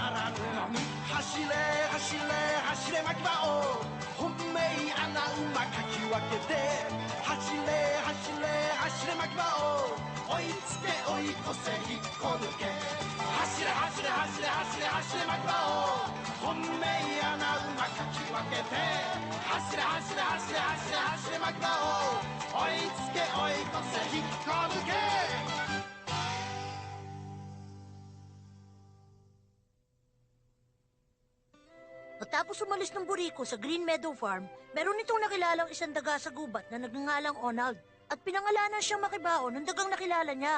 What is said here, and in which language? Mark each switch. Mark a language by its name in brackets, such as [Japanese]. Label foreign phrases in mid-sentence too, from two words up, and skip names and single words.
[Japanese] ならぬ走れ走れ走れ牧場を本命穴馬かき分けて走れ走れ走れ牧場を追いつけ追い越せ引っこ抜け走れ走れ走れ走れ走れ牧場を本命穴馬かき分けて走れ走れ走れ走れ走れ牧場を追いつけ追い越せ引っこ抜け [Filipino] Matapos umalis ng buriko sa Green Meadow Farm, meron itong nakilalang isang daga sa gubat na nagngangalang Onald at pinangalanan siyang Makibao ng dagang nakilala niya.